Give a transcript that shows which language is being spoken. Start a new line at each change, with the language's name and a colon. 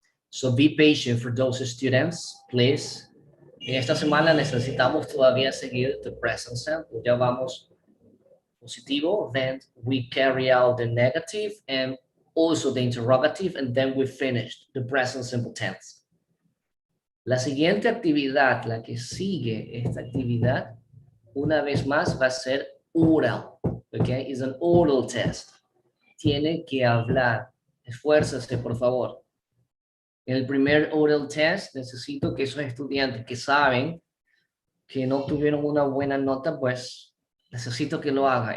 English: So be patient for those students, please.
Spanish: En esta semana necesitamos todavía seguir the present simple. Ya vamos positivo,
English: then we carry out the negative and also the interrogative, and then we finished the present simple tense.
Spanish: La siguiente actividad, la que sigue esta actividad, una vez más va a ser oral, okay?
English: Is an oral test.
Spanish: Tiene que hablar. Esfuércese, por favor. En el primer oral test necesito que esos estudiantes que saben que no tuvieron una buena nota, pues necesito que lo haga.